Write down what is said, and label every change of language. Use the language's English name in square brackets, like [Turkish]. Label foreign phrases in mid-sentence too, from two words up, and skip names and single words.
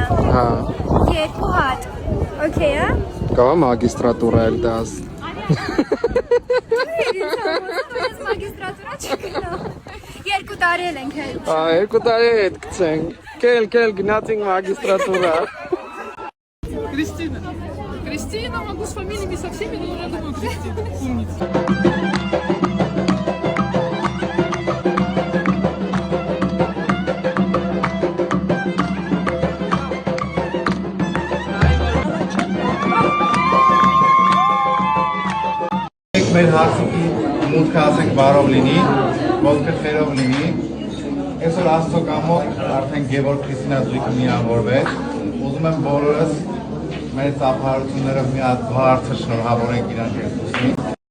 [Armenian] Հա։ Երկու հատ։ Okay, հա։ Կա մագիստրատուրա էլ դաս։ Մագիստրատուրա չկնա։ 2 տարի էլ ենք հետ։ Ա 2 տարի հետ գցենք։ Կել գնացինք մագիստրատուրա։ [Russian] Кристина. Кристина, могу с фамилиями со всеми, но я думаю, Кристина. Умница. [Armenian] Մեր հարցիկի մուտքը ասենք բարով լինի, ոսկե խերով լինի։ Այսօր Աստծո կամոք արդեն Գևորգ Քրիստինա զույգը միավորվեց։ Ուզում եմ բոլորս մեր ծափահարություններով մի հատ բարձր շնորհավորենք իրանք երկուսին։